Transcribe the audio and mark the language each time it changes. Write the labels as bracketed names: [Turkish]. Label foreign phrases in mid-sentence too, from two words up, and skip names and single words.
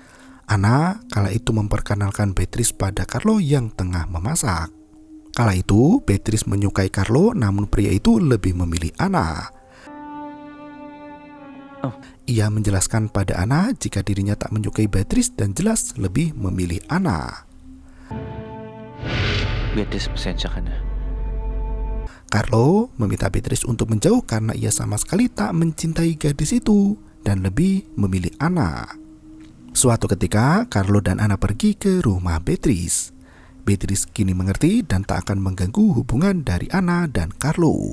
[Indonesian] Anna kala itu memperkenalkan Beatrice pada Carlo yang tengah memasak. Kala itu, Beatrice menyukai Carlo namun pria itu lebih memilih Anna. Ia menjelaskan pada Anna jika dirinya tak menyukai Beatrice dan jelas lebih memilih Anna. [Filipino] Beatrice, pasensya ka na. [Indonesian] Carlo meminta Beatrice untuk menjauh karena ia sama sekali tak mencintai gadis itu dan lebih memilih Anna. Suatu ketika, Carlo dan Anna pergi ke rumah Beatrice. Beatrice kini mengerti dan tak akan mengganggu hubungan dari Anna dan Carlo.